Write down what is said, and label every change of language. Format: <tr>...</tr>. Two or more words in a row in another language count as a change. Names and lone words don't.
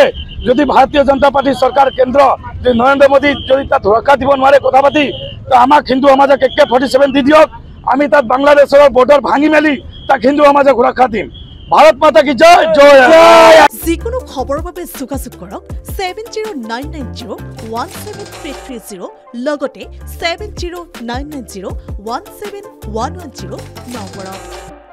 <as>যদি ভাৰতীয় জনতা পাৰ্টি চৰকাৰ কেন্দ্ৰ যদি নৰেন্দ্ৰ মোদী যদি তাত সুৰক্ষা দিব নোৱাৰে কথা পাতি তো আমাক হিন্দু সমাজক AK-47 দি দিয়ক। আমি তাত বাংলাদেশৰ বৰ্ডাৰ ভাঙি মেলি তাক হিন্দু সমাজক সুৰক্ষা দিম।</as> <hi>भारत माता की जय जय।</hi> <as>যিকোনো খবৰৰ বাবে যোগাযোগ কৰক 7099017330 লগতে 7099017110 নম্বৰত।</as>